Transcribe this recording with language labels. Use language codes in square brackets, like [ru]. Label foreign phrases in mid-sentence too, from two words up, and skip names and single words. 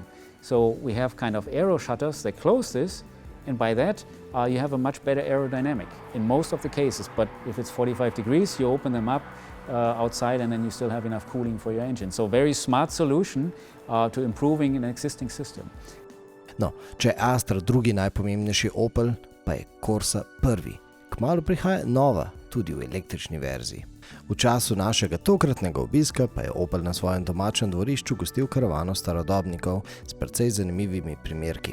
[en] So we have kind of aero shutters that close this, and by that you have a much better aerodynamic in most of the cases. But if it's 45 degrees, you open them up outside and then you still have enough cooling for your engine. So very smart solution to improving an existing system. [sl] No, če je Astra drugi najpomembnejši Opel, pa je Corsa prvi. Kmalu prihaja nova, tudi v električni verziji. V času našega tokratnega obiska pa je Opel na svojem domačem dvorišču gostil karavano starodobnikov s precej zanimivimi primerki.